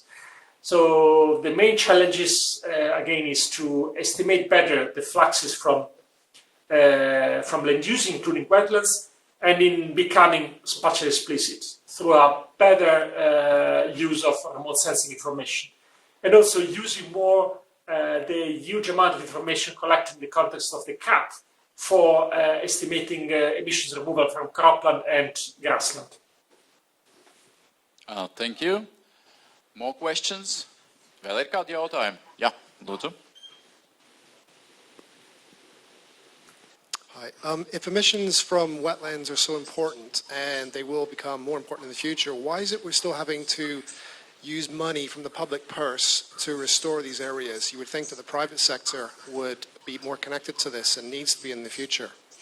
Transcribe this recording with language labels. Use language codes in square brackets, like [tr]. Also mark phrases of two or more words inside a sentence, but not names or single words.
[en] So the main challenges again is to estimate better the fluxes from land use, including wetlands, and in becoming spatially explicit through a better use of remote sensing information, and also using more the huge amount of information collected in the context of the CAP for estimating emissions removal from cropland and grassland. Thank you. More questions? [lv] Vēl ir kādi jautājumi? Jā, lūdzu. [en] Hi. If emissions from wetlands are so important, and they will become more important in the future, why is it we're still having to use money from the public purse to restore these areas? You would think that the private sector would be more connected to this and needs to be in the future.